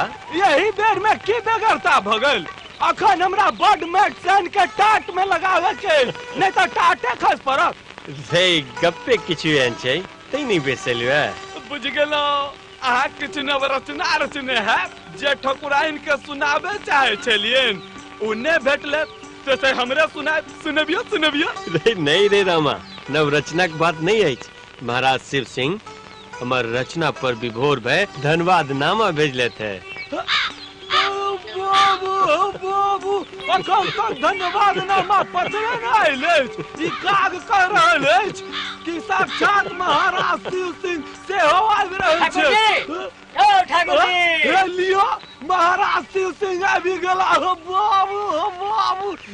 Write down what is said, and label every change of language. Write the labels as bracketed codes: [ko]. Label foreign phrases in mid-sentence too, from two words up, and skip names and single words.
[mai] यही बेर में की बेगरता भ गेल अखन हमरा बड मैट सन के टाट में लगावे के नहीं तो टाटे खस पड़त रे गप्पे किछु एहन छै तै नहीं बेसलियो बुझ गेलो अहाँ किछु नवरचना रचने है जे ठकुराइन के सुनाबे चाहे छलियन उन्ने भेटले तो से हमरे सुनबियो रे नहीं रे रामा नवरचना के बात नहीं है महाराज शिव सिंह हमार रचना पर विभोर भय धन्यवाद नामा भेजले थे बाबू बाबू अखन तक धन्यवाद नामा पत्र न आयल अछि। ई काग कह रहल अछि कि साक्षात महाराज शिव सिंह सेहो आबि रहल छै। ठाकुर जी हे लियो महाराज शिव सिंह आबि गेला हो बाबू हो बाबू।